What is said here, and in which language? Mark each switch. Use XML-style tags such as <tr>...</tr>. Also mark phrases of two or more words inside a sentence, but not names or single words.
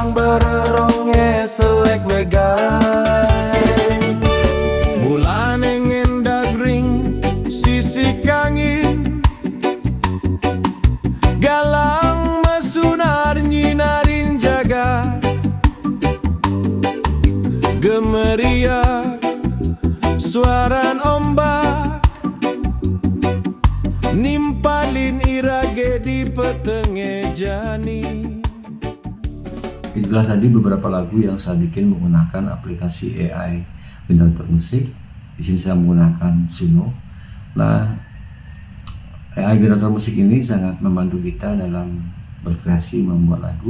<ban>Sereronge selek megang bulan ingin dagring sisi kangin galang mesunar nyinarin jagat gemeria suaran ombak nimpalin irage di petenge jani.</ban> <id>Itulah tadi beberapa lagu yang saya bikin menggunakan aplikasi AI generator musik. Di sini saya menggunakan Suno. Nah, AI generator musik ini sangat membantu kita dalam berkreasi membuat lagu.</id>